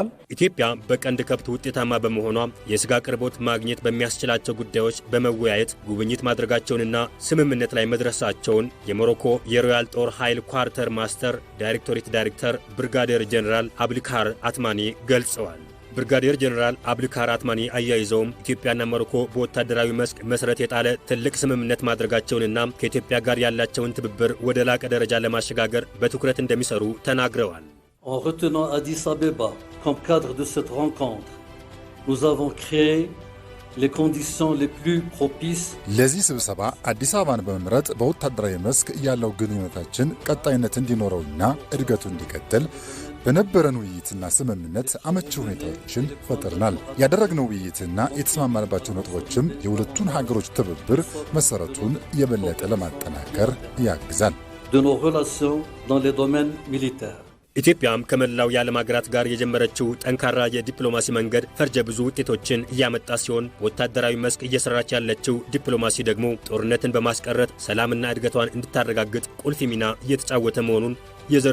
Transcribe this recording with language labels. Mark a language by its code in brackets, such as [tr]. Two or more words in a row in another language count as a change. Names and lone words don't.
[am] ኢትዮጵያ በቀንድ ከብት ውጤታማ በመሆኗ የስጋ አቅርቦት ማግኘት በሚያስችላቸው ጉዳዮች በመወያየት ጉብኝት ማድረጋቸውንና ስምምነት ላይ መድረሳቸውን የሞሮኮ የሮያል ጦር ኃይል ኳርተር ማስተር ዳይሬክቶሬት ዳይሬክተር ብርጋዴር ጀነራል አብልካር አትማኒ ገልጸዋል። ብርጋዴር ጀነራል አብልካር አትማኒ አያይዘውም ኢትዮጵያና ሞሮኮ በወታደራዊ መስክ መሰረት የጣለ ትልቅ ስምምነት ማድረጋቸውንና ከኢትዮጵያ ጋር ያላቸውን ትብብር ወደ ላቀ ደረጃ ለማሸጋገር በትኩረት እንደሚሰሩ ተናግረዋል። [fr] En retenant Addis Abeba comme cadre de cette rencontre, nous avons créé les conditions les plus propices. [am] ለዚህ ስብሰባ አዲስ አበባን በመምረጥ በወታደራዊ መስክ ያለው ግንኙነታችን ቀጣይነት እንዲኖረውና እድገቱ እንዲቀጥል በነበረን ውይይትና ስምምነት አመቺ ሁኔታዎችን ፈጥረናል። ያደረግነው ውይይትና የተስማማንባቸው ነጥቦችም የሁለቱን ሀገሮች ትብብር መሰረቱን የበለጠ ለማጠናከር ያግዛል። [fr] De nos relations dans les domaines militaires. [am] ኢትዮጵያም ከመላው የዓለም ሀገራት ጋር የጀመረችው ጠንካራ የዲፕሎማሲ መንገድ ፈርጀ ብዙ ውጤቶችን እያመጣ ሲሆን ወታደራዊ መስክ እየሰራች ያለችው ዲፕሎማሲ ደግሞ ጦርነትን በማስቀረት ሰላምና እድገቷን እንድታረጋግጥ ቁልፍ ሚና እየተጫወተ መሆኑን